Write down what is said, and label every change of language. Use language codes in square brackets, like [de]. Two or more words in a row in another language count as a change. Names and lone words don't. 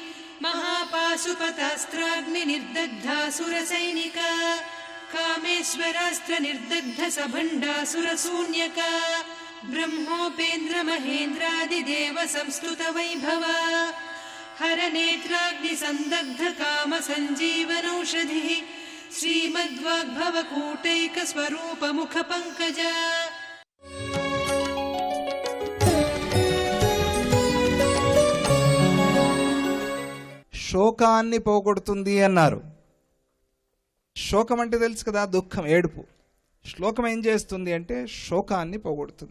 [sa] महापाशुपतास्त्राग्निर्दग्धासुरसैनिका कामेश्वरास्त्र निर्दग्ध सभण्डासुरशून्यका ब्रह्मोपेन्द्र महेन्द्रादिदेव संस्तुत वैभवा हरनेत्राग्नि संदग्ध काम संजीवनौषधिः श्रीमद्वाग्भवकूटैक स्वरूप मुख पंकजा। [te] శోకాన్ని పోగొడుతుంది అన్నారు. శోకం అంటే తెలుసు కదా, దుఃఖం, ఏడుపు. శ్లోకం ఏం చేస్తుంది అంటే శోకాన్ని పోగొడుతుంది.